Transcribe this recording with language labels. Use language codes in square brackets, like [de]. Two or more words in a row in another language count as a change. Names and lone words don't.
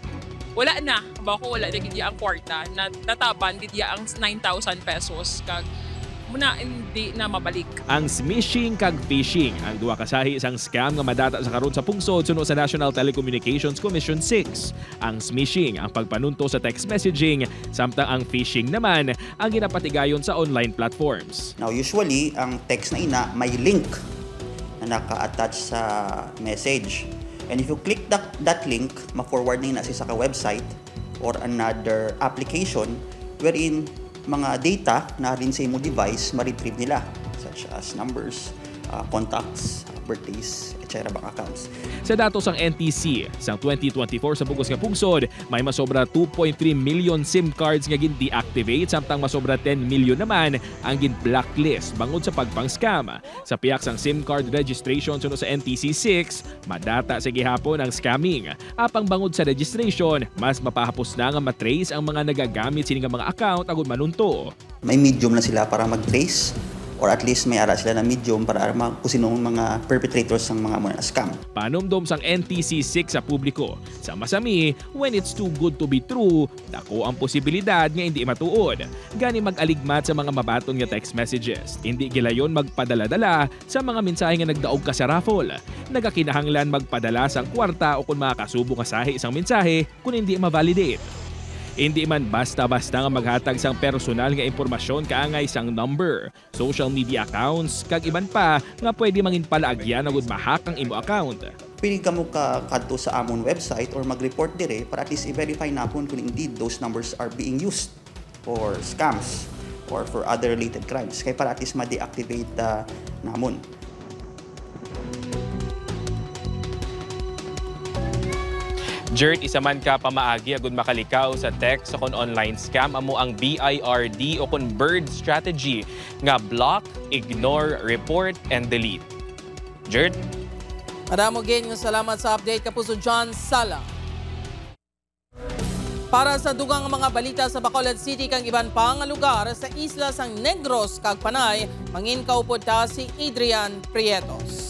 [hil] Wala na, bako wala na gidya ang kwarta, nataban gidya ang 9,000 pesos kag muna hindi na mabalik. Ang smishing kag phishing ang duha kasahi isang scam nga madata sa karon sa pungsod suno sa National Telecommunications Commission 6. Ang smishing ang pagpanunto sa text messaging samtang ang phishing naman ang ginapatigayon sa [en] online platforms. [hil] Now usually ang text na ina may link na naka-attach sa message. [en] And if you click that link, [hil] ma-forward na siya sa website [en] or another application wherein [hil] mga data na rin sa imong device ma-retrieve nila, [en] such as numbers, contacts, birthdays, etc. bank accounts. [hil] Sa datos ng NTC, sa 2024 sa bugos nga pungsod, may masobra 2.3 million SIM cards nga gin-deactivate samtang masobra 10 million naman ang gin-blacklist bangod sa pagpang-scam. Sa piyak sang SIM card registration suno sa NTC 6, madata sa gihapon ang scamming. Apang bangod sa registration, mas mapahapos na nga matrace ang mga nagagamit sini nga mga account agud manunto. May medium na sila para mag-trace, [en] or at least [hil] may ara sila na medium para kung sinong mga perpetrators ng mga scam. Panumdom sang NTC 6 sa publiko. Sa masami, [en] when it's too good to be true, [hil] dako ang posibilidad nga hindi matuod. Gani mag-aligmat sa mga mabaton nga text messages. Hindi gilayon magpadala-dala sa mga mensahe nga nagdaog ka sa raffle. Nagakinahanglan magpadala sang kwarta o kung makasubo nga sahi isang mensahe kung hindi ma-validate. Hindi man basta-basta nga maghatag sang personal nga impormasyon kaangay sang number, [en] social media accounts, [hil] kag iban pa nga pwede mangin palaagyan agud mahak ang imo account. Pwede ka mo kadto sa amon website or mag-report dire para [en] at least [hil] i-verify napon kung [en] indeed those numbers are being used for scams or for other related crimes. [hil] Kaya para [en] at least [hil] ma-deactivate namon. Jert, isa man ka pamaagi agud makalikaw sa text o kon online scam amo ang BIRD o kon BIRD strategy nga [en] block, ignore, report, and delete. [hil] Jert? Madamo gin nga salamat sa update Kapuso John Sala. Para sa dugang mga balita sa Bacolod City kang iban pang lugar sa isla sang Negros kag Panay, mangin kaupod ta si Adrian Prietos.